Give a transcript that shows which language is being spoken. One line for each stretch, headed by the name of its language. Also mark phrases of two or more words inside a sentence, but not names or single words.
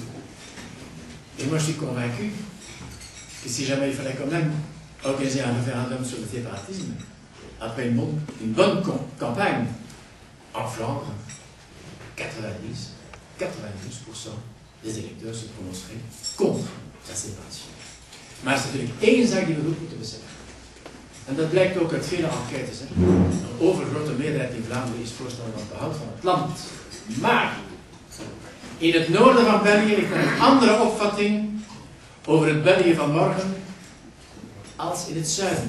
French: Et moi, je suis convaincu que si jamais il fallait quand même organiser un référendum sur le séparatisme, après une bonne campagne, en Flandre, 92% des électeurs se prononceraient contre la séparation.
Dutch: Maar het is natuurlijk één zaak die we goed moeten beseffen. En dat blijkt ook uit vele enquêtes. Een overgrote meerderheid in Vlaanderen is voorstander van het behoud van het land. Maar in het noorden van België ligt een andere opvatting over het België van morgen als in het zuiden.